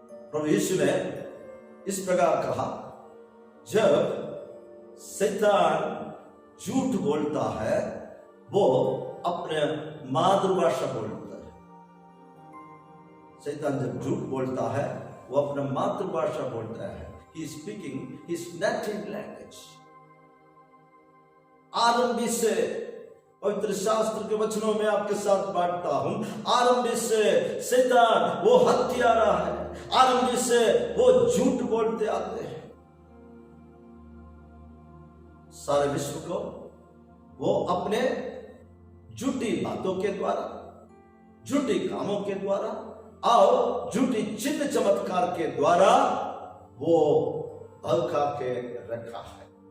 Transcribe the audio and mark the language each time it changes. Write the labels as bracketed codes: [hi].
[hi] प्रभु यीशु ने इस प्रकार कहा, जब शैतान झूठ बोलता है वो अपने मातृभाषा बोलता है। शैतान जब झूठ बोलता है वो अपना मातृभाषा बोलता है। [en] He is speaking his native language। [hi] आरंभी से पवित्र शास्त्र के वचनों में आपके साथ बांटता हूं, आरंभी से शैतान वो हत्यारा है, आरंभी से वो झूठ बोलते आते हैं। सारे विश्व को वो अपने झूठी बातों के द्वारा, झूठी कामों के द्वारा और झूठी चिन्ह चमत्कार के द्वारा वो भड़का के रखा है।